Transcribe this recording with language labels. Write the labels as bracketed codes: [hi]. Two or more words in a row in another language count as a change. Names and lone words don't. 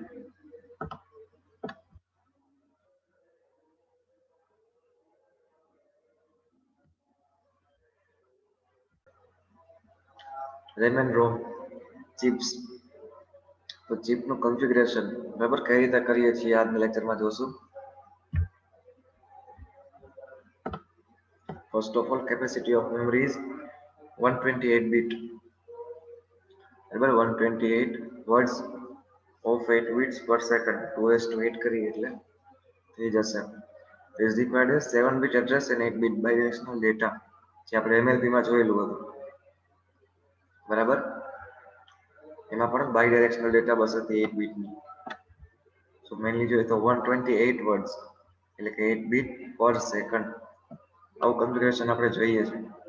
[en] RAM and ROM chips. [gu] તો ચિપનું કન્ફિગરેશન બરાબર કઈ રીતે કરીએ છીએ આજના લેક્ચરમાં જોશું. [en] First of all, capacity of memory is 128 bit. બરાબર, 128 words of 8 bits per second. [gu] 2:8 કરીએ એટલે થઈ જશે. [en] Is required 7 bit address and 8 bit bidirectional data, [gu] જે આપણે MLP માં જોયેલું હતું. બરાબર, એમાં પણ [en] bidirectional data bus [gu] હતી 8 બીટની. [en] so mainly [gu] જોઈએ તો 128 વર્ડ્સ એટલે કે 8 [en] bit per second. [gu] આવું કન્ફિગરેશન આપણે જોઈએ છે.